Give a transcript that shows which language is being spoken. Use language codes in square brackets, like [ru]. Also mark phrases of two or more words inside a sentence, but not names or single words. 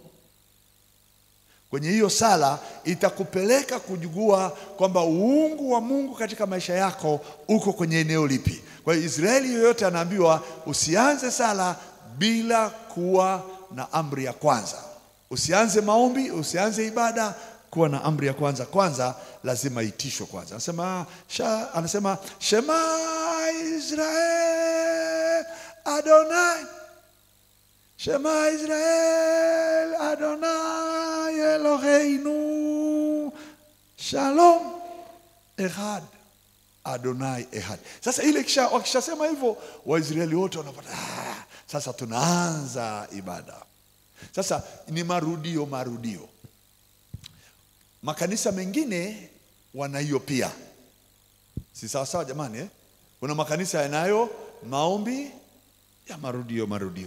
[sw] Kwenye hiyo sala itakupeleka kujua kwamba uungu wa Mungu katika maisha yako uko kwenye eneo lipi. Kwa hiyo Israeli yoyote anaambiwa usianze sala bila kuwa na amri ya kwanza. Usianze maombi, usianze ibada kuwa na amri ya kwanza. Kwanza lazima itishwe kwanza. [he] Anasema שמע ישראל אדוני, שמע ישראל אדוני אלוהינו שלום אחד אדוני אחד. [sw] Sasa ile wakishasema hivyo, Waisraeli wote wanapata sasa tunaanza ibada. Sasa ni marudio. Makanisa mengine wana hiyo pia. Si sawa sawa jamani Kuna makanisa yanayo maombi ya marudio.